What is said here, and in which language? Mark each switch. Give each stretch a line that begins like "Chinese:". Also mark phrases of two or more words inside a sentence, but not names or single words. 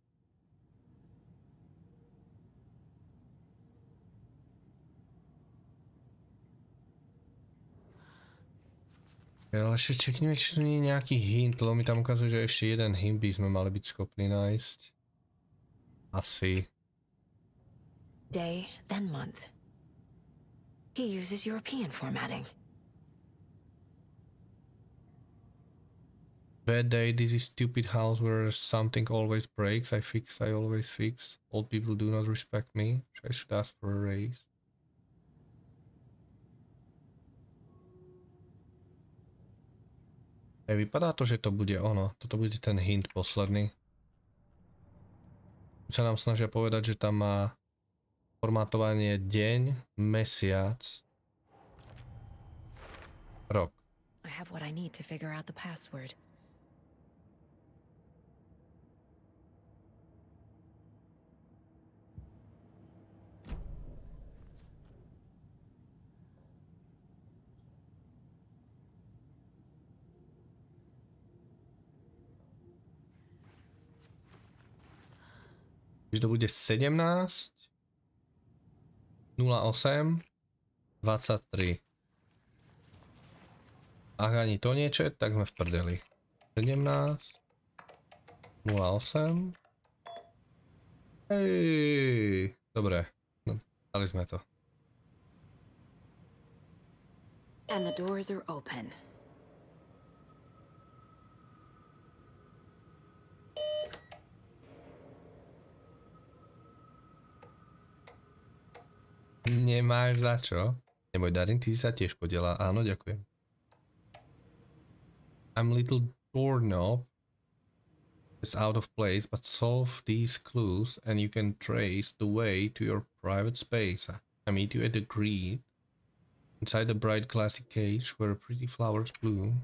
Slovak: Ale ešte čekneme, či tu nie je nejaký hint, lebo mi tam ukazuje, že ešte jeden hint by sme mali byť schopní nájsť. Asi.
English: Day, then month. He uses European formatting. Bad day, this is stupid house where something always breaks. I always fix. Old people do not respect me. I should ask for a raise.
Slovak: Vypadá to, že to bude ono. Toto bude ten hint posledný. Sa nám snažia povedať, že tam má formátovanie deň, mesiac, rok.
English: I have what I need to figure out the password.
Slovak: Čiže to bude 17 08 23. Ak ani to niečo, tak sme v prdeli. 17 08. Hej, dobre, no, dali sme to.
English: And the doors are open.
Slovak: Nemáš za čo? Neboj, Darin, ty si sa tiež podiela. Áno, ďakujem.
English: I'm little doorknob is out of place, but solve these clues and you can trace the way to your private space. I meet you at the green, inside the bright glassy cage where pretty flowers bloom.